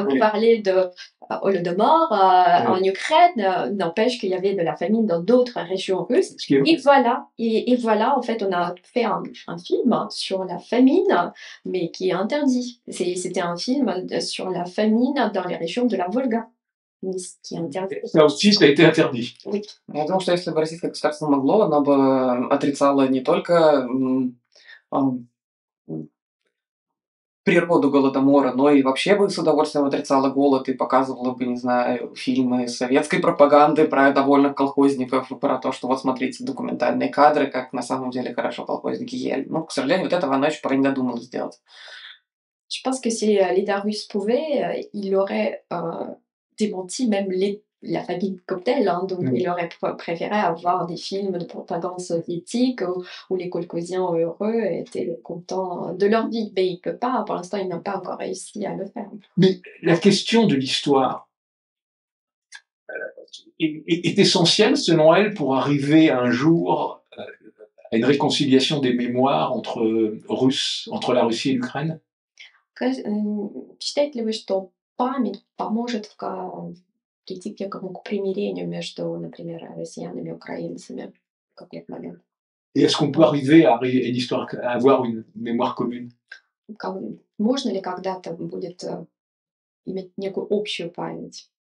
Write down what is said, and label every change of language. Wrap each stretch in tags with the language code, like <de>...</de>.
<fr>Vous parlez de Holodomor en Ukraine, n'empêche qu'il y avait de la famine dans d'autres régions russes. Et voilà, en fait, on a fait un film sur la famine, mais qui est interdit. C'était un film sur la famine dans les régions de la Volga. Qui est interdit. Ça aussi, ça a été interdit. Oui.</fr> <ru>Я думаю, что если бы российское государство могло, оно бы отрицало не только природу Голодомора, но и вообще бы с удовольствием отрицала голод и показывала бы, не знаю, фильмы советской пропаганды про довольных колхозников, про то, что вот смотрите документальные кадры, как на самом деле хорошо колхозники ели. Но, к сожалению, вот этого она еще пока не додумалась сделать.</ru> <fr>Je pense que si l'État russe pouvait, il aurait démenti même la famille comme telle, hein. Donc Mm. il aurait préféré avoir des films de propagande soviétique où les Kolkhoziens heureux étaient contents de leur vie. Mais il ne peut pas, pour l'instant, il n'a pas encore réussi à le faire. Mais la question de l'histoire est essentielle, selon elle, pour arriver un jour à une réconciliation des mémoires entre la Russie et l'Ukraine.</fr> <ru>Считаете ли вы, что память поможет прийти к некому к примирению между, например, россиянами и украинцами в какой-то момент?</ru> <fr>Et est-ce qu'on peut arriver à une histoire, à avoir une mémoire commune?</fr> <ru>Можно ли когда-то будет иметь некую общую память?</ru>